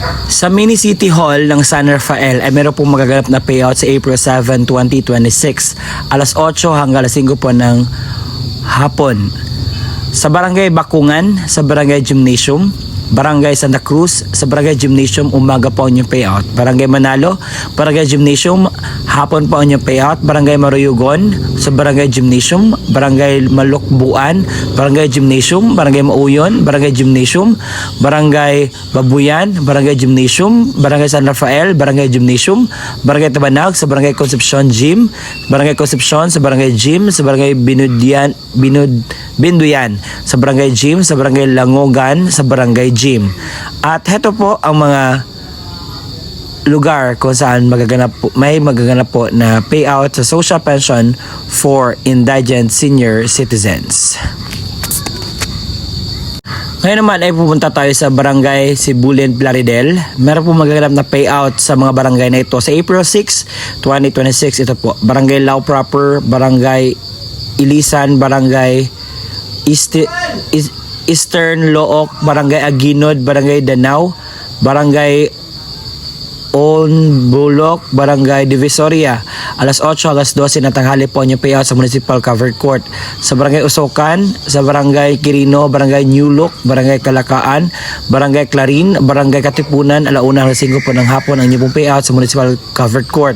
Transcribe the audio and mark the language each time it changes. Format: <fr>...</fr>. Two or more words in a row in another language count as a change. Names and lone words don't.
<tl>Sa Mini City Hall ng San Rafael ay meron pong magaganap na payout sa April 7, 2026, alas 8 hanggang alas 5 po ng hapon. Sa Barangay Bakungan, sa Barangay Gymnasium, Barangay Santa Cruz, sa Barangay Gymnasium, umaga po ang inyong payout. Barangay Manalo, Barangay Gymnasium, hapon po ang inyong payout. Barangay Maruyugon, sa Barangay Gymnasium, Barangay Malukbuan, Barangay Gymnasium, Barangay Mauyon, Barangay Gymnasium, Barangay Babuyan, Barangay Gymnasium, Barangay San Rafael, Barangay Gymnasium, Barangay Tabanag, sa Barangay Concepcion Gym, Barangay Concepcion, sa Barangay Gym, sa Barangay Binduyan, sa Barangay Gym, sa Barangay Langogan, sa Barangay Gym. At heto po ang mga lugar kung saan may magaganap po na payout sa</tl> <en>social pension for indigent senior citizens.</en> <tl>Ngayon naman ay pupunta tayo sa Barangay Sibulen, Plaridel. Meron po magaganap na payout sa mga barangay na ito sa April 6, 2026. Ito po, Barangay Lao Proper, Barangay Ilisan, Barangay Eastern Look, Barangay Aguinod, Barangay Danau, Barangay Onbulok, Barangay Divisoria. Alas 8 alas 12 na tanghali po ang payout sa Municipal Covered Court. Sa Barangay Usokan, sa Barangay Quirino, Barangay New Look, Barangay Kalakaan, Barangay Clarin, Barangay Katipunan, alauna alas 5 po ng hapon ang inyong payout sa Municipal Covered Court.</tl>